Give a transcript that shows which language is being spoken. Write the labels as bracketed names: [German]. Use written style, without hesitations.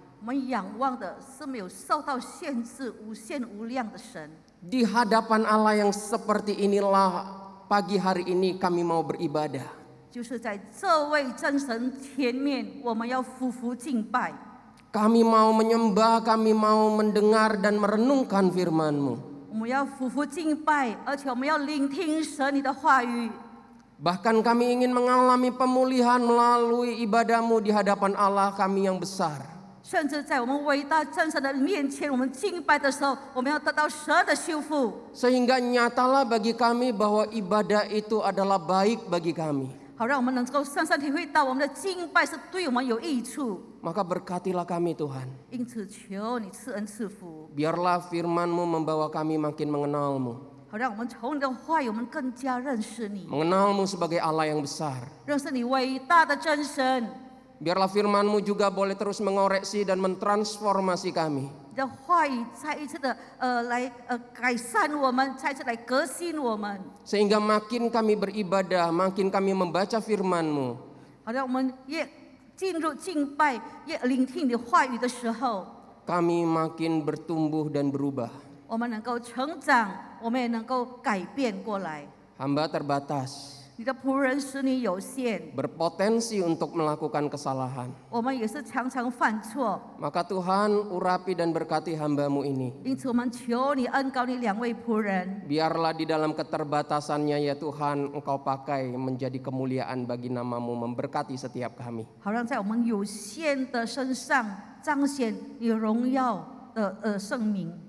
[Chinese] 我们仰望的是没有受到限制、无限无量的神。 [Indonesian] Di hadapan Allah yang seperti inilah pagi hari ini kami mau beribadah. [Chinese] 就是在这位真神前面，我们要匍匐敬拜。 [Indonesian] Kami mau menyembah, kami mau mendengar dan merenungkan firman-Mu. [Chinese] 我们要匍匐敬拜，而且我们要聆听神你的话语。 [Indonesian] Bahkan kami ingin mengalami pemulihan melalui ibadah-Mu di hadapan Allah kami yang besar. [Chinese] 甚至在我们伟大真神的面前，我们敬拜的时候，我们要得到神的修复。 [Indonesian] Sehingga nyatalah bagi kami bahwa ibadah itu adalah baik bagi kami. [Chinese] 好让我们能够深深体会到我们的敬拜是对我们有益处。 [Indonesian] Maka berkatilah kami Tuhan. [Chinese] 因此，求你赐恩赐福， [Indonesian] Biarlah firman-Mu membawa kami makin mengenal-Mu. [Chinese] 好让我们从你的话语，我们更加认识你， [Indonesian] Mengenal-Mu sebagai Allah yang besar. [Chinese] 认识你伟大的真神。 [Indonesian] Biarlah firman-Mu juga boleh terus mengoreksi dan mentransformasi kami. [Chinese] 你的话语再一次的来改善我们，再一次来革新我们， [Indonesian] Sehingga makin kami beribadah, makin kami membaca firman-Mu, [Chinese] 好让我们越进入敬拜，越聆听你的话语的时候， [Indonesian] kami makin bertumbuh dan berubah. [Chinese] 我们能够成长，我们也能够改变过来。 [Indonesian] Hamba terbatas, [Chinese] 你的仆人使你有限， [Indonesian] berpotensi untuk melakukan kesalahan. [Chinese] 我们也是常常犯错， [Indonesian] Maka Tuhan urapi dan berkati hamba-Mu ini. [Chinese] 因此我们求你恩膏你两位仆人， [Indonesian] Biarlah di dalam keterbatasannya ya Tuhan Engkau pakai menjadi kemuliaan bagi nama-Mu, memberkati setiap kami. [Chinese] 好让在我们有限的身上彰显你荣耀的圣名。